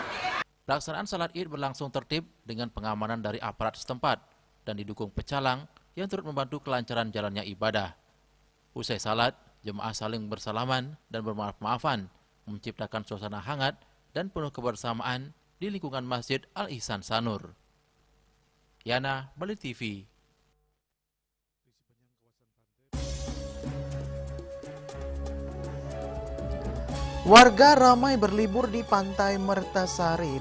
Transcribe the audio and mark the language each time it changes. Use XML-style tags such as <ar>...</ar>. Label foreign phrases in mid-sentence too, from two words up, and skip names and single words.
<id>Pelaksanaan sholat Id berlangsung tertib dengan pengamanan dari aparat setempat dan didukung pecalang yang turut membantu kelancaran jalannya ibadah. Usai salat, jemaah saling bersalaman dan bermaaf-maafan, menciptakan suasana hangat dan penuh kebersamaan di lingkungan Masjid Al-Ihsan Sanur. Yana, Bali TV. Warga ramai berlibur di Pantai Mertasari.</id>